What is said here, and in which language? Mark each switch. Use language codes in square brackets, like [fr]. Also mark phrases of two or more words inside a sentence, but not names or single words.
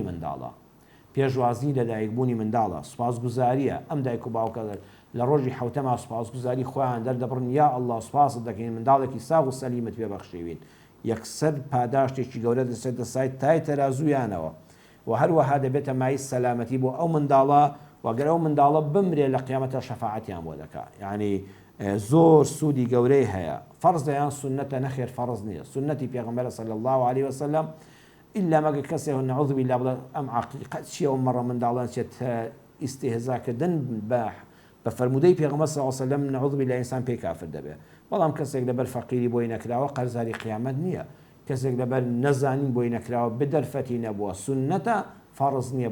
[ckb] منداڵە پێشوازی لە دایکبوونی منداڵە سوپاسگوزاریە ئەم دایک و باوکە لە ڕۆژی حوتەما سوپاسگوزاری خۆیان دەردەبڕن یا ئەڵڵا سوپاست دەکەین منداڵێکی ساغ و سەلیمت پێبەخشێوین یەکسەر پاداشتێکی گەورە دەسێتە سای تای تەرازویانەوە و هەروەها دەبێتە مای سەلامەتی بۆ ئەو منداڵە وەگەر ئەو منداڵە بمرێ لە قیامەتە شەفاعەتیان بۆ دەکا یعنی زۆر سوودی گەورەی هەیە. فەرزەیان سنەتە نەخێر فەرز نییە سنەتی پێغەمبەر [ar] صلی الله عليه وسلم [ckb] إلا مەگە کەسێ [ar] نەعوذ بالله [ckb] بڵێ ئەم عەقیقەت چییە و مەڕە منداڵان چێت ئیستیهزاکردن بە فەرمودەی پێغەمبەر [ar] صلی الله عليه وسلم نەعوذ بالله [ckb] ئینسان پێی کافر دەبێ. بەڵام کەسێک لەبەر فەقیری بۆی نەکراوە قەرزاری قیامەت نییە کەسێک لەبەر نەزانین بۆی نەکراوە بدەرفەتی نەبووە سنەتە فەرز نییە